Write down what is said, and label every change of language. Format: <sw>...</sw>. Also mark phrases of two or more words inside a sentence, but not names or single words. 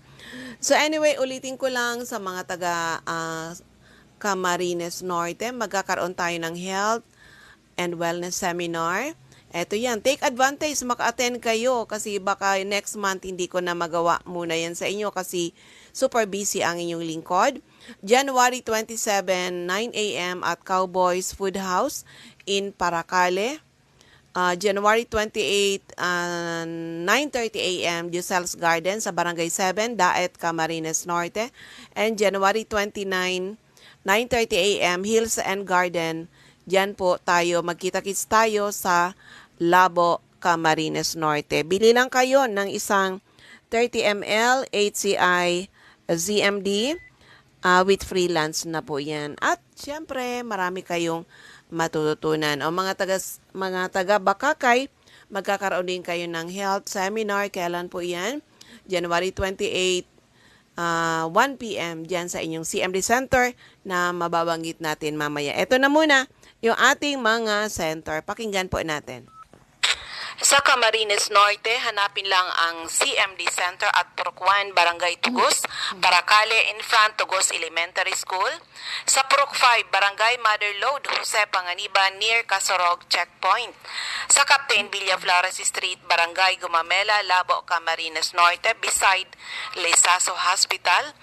<en>So anyway,</en> <tl>ulitin ko lang sa mga taga Camarines Norte, magkakaroon tayo ng</tl> <en>health and wellness seminar.</en> <tl>Eto yan,</tl> <en>take advantage,</en> <tl>maka-attend kayo kasi baka</tl> <en>next month</en> <tl>hindi ko na magawa muna yan sa inyo kasi</tl> <en>super busy</en> <tl>ang inyong lingkod.</tl> <en>January 27, 9 a.m. at Cowboys Food House in Paracale. January 28, 9:30 a.m.</en> <tl>Giselle's Garden sa Barangay 7, Daet, Camarines Norte.</tl> <en>And January 29, 9:30 a.m. Hills and Garden.</en> <tl>Diyan po tayo, magkita-kits tayo sa Labo, Camarines Norte. Bili lang kayo ng isang 30 ml HCI ZMD</tl> <en>with freelance</en> <tl>na po yan. At syempre, marami kayong matututunan. O mga taga Bakakay, magkakaroon din kayo ng</tl> <en>health seminar.</en> <tl>Kailan po yan? January 28, 1 p.m. dyan sa inyong CMD Center na mababanggit natin mamaya. Ito na muna yung ating mga center. Pakinggan po natin. Sa Camarines Norte, hanapin lang ang CMD Center at Purok 1, Barangay Tugos, Paracale,</tl> <en>in front</en> <tl>Tugos Elementary School. Sa Purok 5, Barangay Mother Lode, Jose Panganiban, near Casorog Checkpoint. Sa Captain Villaflores Street, Barangay Gumamela, Labo, Camarines Norte, beside Lesaso Hospital.</tl>